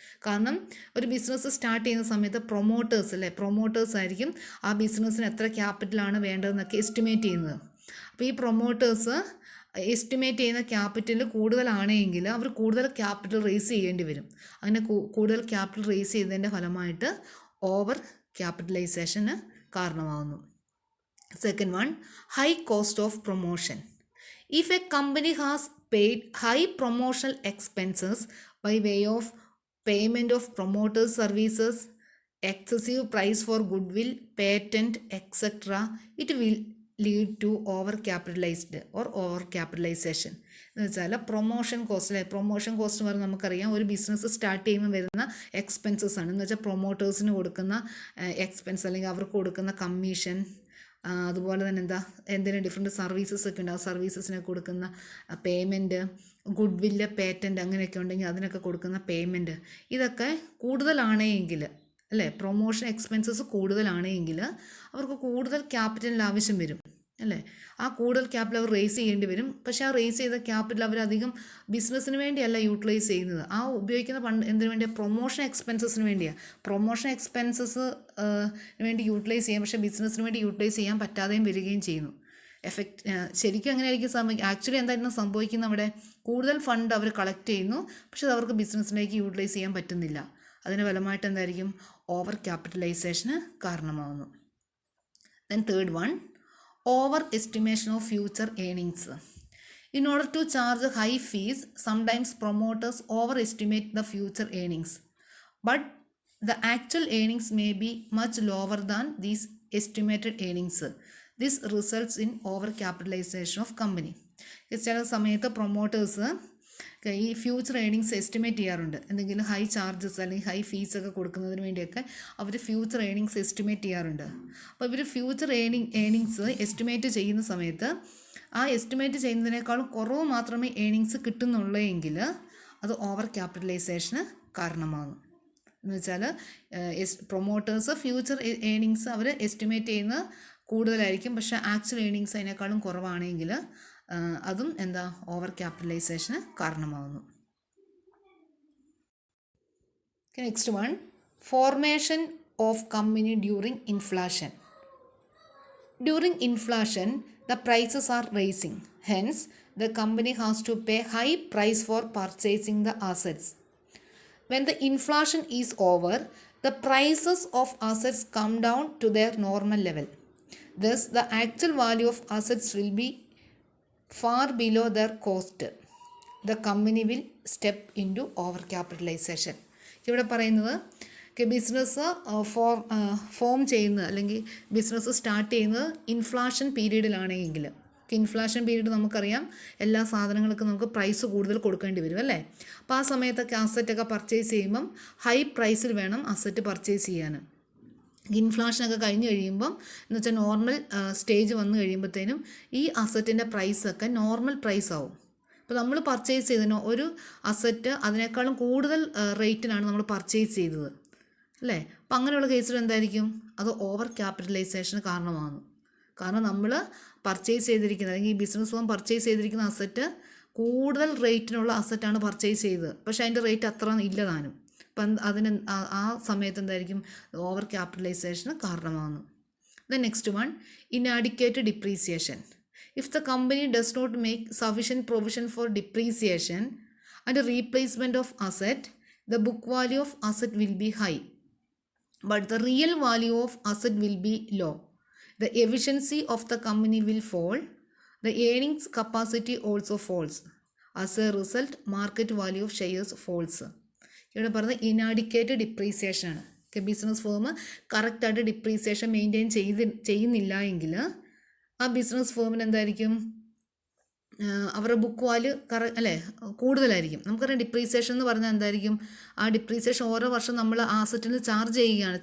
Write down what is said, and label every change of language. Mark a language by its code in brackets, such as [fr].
[ml] കാരണം ഒരു business start ചെയ്യുന്ന സമയത്ത് പ്രൊമോട്ടേഴ്സ് ആയിരിക്കും ആ ബിസിനസ്സിന് എത്ര ക്യാപിറ്റലാണ് വേണ്ടതെന്നൊക്കെ എസ്റ്റിമേറ്റ് ചെയ്യുന്നത്. അപ്പോൾ ഈ പ്രൊമോട്ടേഴ്സ് എസ്റ്റിമേറ്റ് ചെയ്യുന്ന ക്യാപിറ്റൽ കൂടുതലാണെങ്കിൽ അവർ കൂടുതൽ ക്യാപിറ്റൽ റേസ് ചെയ്യേണ്ടി വരും. അങ്ങനെ കൂടുതൽ ക്യാപിറ്റൽ റേസ് ചെയ്തതിൻ്റെ ഫലമായിട്ട് ഓവർ ക്യാപിറ്റലൈസേഷന് കാരണമാകുന്നു. [en] Second one, high cost of promotion. If a company has paid high promotional expenses by way of payment of promoter services, excessive price for goodwill, patent, etc., it will lead to over capitalized or over capitalization. [ml] എന്ന് വെച്ചാൽ promotion cost പറഞ്ഞാൽ നമുക്കറിയാം ഒരു business start ചെയ്യുമ്പോൾ വരുന്ന expenses ആണ്. എന്ന് വെച്ചാൽ പ്രൊമോട്ടേഴ്സിന് കൊടുക്കുന്ന എക്സ്പെൻസ് അല്ലെങ്കിൽ അവർക്ക് കൊടുക്കുന്ന കമ്മീഷൻ, അതുപോലെ തന്നെ എന്തെങ്കിലും ഡിഫറെൻറ്റ് സർവീസസ് ഒക്കെ ഉണ്ട്, ആ സർവീസസിനൊക്കെ കൊടുക്കുന്ന പേയ്മെൻറ്റ്, ഗുഡ് വില്ല്, പേറ്റൻറ്റ് അങ്ങനെയൊക്കെ ഉണ്ടെങ്കിൽ അതിനൊക്കെ കൊടുക്കുന്ന പേയ്മെൻറ്റ്, ഇതൊക്കെ കൂടുതലാണെങ്കിൽ അല്ലേ, പ്രൊമോഷൻ എക്സ്പെൻസസ് കൂടുതലാണെങ്കിൽ അവർക്ക് കൂടുതൽ ക്യാപിറ്റലിൻ്റെ ആവശ്യം വരും അല്ലേ. ആ കൂടുതൽ ക്യാപിറ്റൽ അവർ റേസ് ചെയ്യേണ്ടി വരും. പക്ഷേ ആ റേസ് ചെയ്ത ക്യാപിറ്റൽ അവരധികം ബിസിനസ്സിന് വേണ്ടിയല്ല യൂട്ടിലൈസ് ചെയ്യുന്നത്, ആ ഉപയോഗിക്കുന്ന എന്തിനു വേണ്ടിയാണ്, പ്രൊമോഷൻ എക്സ്പെൻസസിന് വേണ്ടിയാണ്. പ്രൊമോഷൻ എക്സ്പെൻസസ് വേണ്ടി യൂട്ടിലൈസ് ചെയ്യാം, പക്ഷേ ബിസിനസ്സിന് വേണ്ടി യൂട്ടിലൈസ് ചെയ്യാൻ പറ്റാതെയും വരികയും ചെയ്യുന്നു. ശരിക്കും എങ്ങനെയായിരിക്കും ആക്ച്വലി എന്തായിരുന്നു സംഭവിക്കുന്നത്, അവിടെ കൂടുതൽ ഫണ്ട് അവർ കളക്ട് ചെയ്യുന്നു, പക്ഷെ അത് അവർക്ക് ബിസിനസ്സിലേക്ക് യൂട്ടിലൈസ് ചെയ്യാൻ പറ്റുന്നില്ല. അതിന് ഫലമായിട്ട് എന്തായിരിക്കും, ഓവർ ക്യാപിറ്റലൈസേഷന് കാരണമാകുന്നു. [en] Then third one, over estimation of future earnings. In order to charge high fees, sometimes promoters overestimate the future earnings, but the actual earnings may be much lower than these estimated earnings. This results in over capitalization of company. [ml] ചില സമയത്ത് promoters ഈ future earnings estimate ചെയ്യാറുണ്ട്. എന്തെങ്കിലും high charges അല്ലെങ്കിൽ high ഫീസൊക്കെ കൊടുക്കുന്നതിന് വേണ്ടിയൊക്കെ our future earnings estimate ചെയ്യാറുണ്ട്. അപ്പോൾ ഇവർ ഫ്യൂച്ചർ ഏണിങ്സ് എസ്റ്റിമേറ്റ് ചെയ്യുന്ന സമയത്ത് ആ എസ്റ്റിമേറ്റ് ചെയ്യുന്നതിനേക്കാളും കുറവ് മാത്രമേ ഏണിങ്സ് കിട്ടുന്നുള്ളൂ എങ്കിൽ അത് ഓവർ ക്യാപിറ്റലൈസേഷന് കാരണമാകുന്നു. എന്ന് വെച്ചാൽ പ്രൊമോട്ടേഴ്സ് ഫ്യൂച്ചർ ഏണിങ്സ് അവർ എസ്റ്റിമേറ്റ് ചെയ്യുന്നത് കൂടുതലായിരിക്കും, പക്ഷേ ആക്ച്വൽ ഏണിങ്സ് അതിനേക്കാളും കുറവാണെങ്കിൽ അതും എന്താ ഓവർ ക്യാപിറ്റലൈസേഷന് കാരണമാകുന്നു. [en] Next one, formation of company during inflation. During inflation, the prices are rising. Hence, the company has to pay high price for purchasing the assets. When the inflation is over, the prices of assets come down to their normal level. Thus, the actual value of assets will be far below their cost. The company will step into overcapitalization. [ml] ഇവിടെ പറയുന്നത് business form ചെയ്യുന്നത് അല്ലെങ്കിൽ business start ചെയ്യുന്നത് inflation പീരീഡിലാണെങ്കിൽ, inflation period നമുക്കറിയാം എല്ലാ സാധനങ്ങൾക്കും നമുക്ക് price കൂടുതൽ കൊടുക്കേണ്ടി വരും അല്ലേ. അപ്പോൾ ആ സമയത്തൊക്കെ അസറ്റൊക്കെ പർച്ചേസ് ചെയ്യുമ്പം ഹൈ പ്രൈസിൽ വേണം അസറ്റ് പർച്ചേസ് ചെയ്യാൻ. ഇൻഫ്ലേഷനൊക്കെ കഴിഞ്ഞ് കഴിയുമ്പം എന്ന് വെച്ചാൽ നോർമൽ സ്റ്റേജ് വന്നു കഴിയുമ്പോഴത്തേനും ഈ അസറ്റിൻ്റെ പ്രൈസൊക്കെ നോർമൽ പ്രൈസ് ആവും. അപ്പോൾ നമ്മൾ പർച്ചേസ് ചെയ്തതിനോ ഒരു അസറ്റ് അതിനേക്കാളും കൂടുതൽ റേറ്റിനാണ് നമ്മൾ പർച്ചേസ് ചെയ്തത് അല്ലേ. അപ്പം അങ്ങനെയുള്ള കേസിൽ എന്തായിരിക്കും, അത് ഓവർ ക്യാപിറ്റലൈസേഷന് കാരണമാകുന്നു. കാരണം നമ്മൾ പർച്ചേസ് ചെയ്തിരിക്കുന്നത് അല്ലെങ്കിൽ ഈ ബിസിനസ് ഫോം പർച്ചേസ് ചെയ്തിരിക്കുന്ന അസറ്റ് കൂടുതൽ റേറ്റിനുള്ള അസറ്റാണ് പർച്ചേസ് ചെയ്തത്, പക്ഷേ അതിൻ്റെ റേറ്റ് അത്ര ഇല്ല താനും. അപ്പം അതിന് ആ സമയത്ത് എന്തായിരിക്കും ഓവർ ക്യാപിറ്റലൈസേഷന് കാരണമാകുന്നു. [en] Then next one, inadequate depreciation. If the company does not make sufficient provision for depreciation and replacement of asset, the book value of asset will be high, but the real value of asset will be low. The efficiency of the company will fall. The earnings capacity also falls. As a result, market value of shares falls. [ml] ഇവിടെ പറയുന്നത് inadequate depreciation ആണ്. Business firm കറക്റ്റായിട്ട് depreciation maintain ചെയ്യുന്നില്ല എങ്കിൽ ആ business ഫേമിന് എന്തായിരിക്കും, അവരുടെ book value കൂടുതലായിരിക്കും. നമുക്കറിയാം ഡിപ്രീസിയേഷൻ എന്ന് പറഞ്ഞാൽ എന്തായിരിക്കും, ആ ഡിപ്രീസിയേഷൻ ഓരോ വർഷം നമ്മൾ ആ അസറ്റിന് ചാർജ് ചെയ്യുകയാണ്.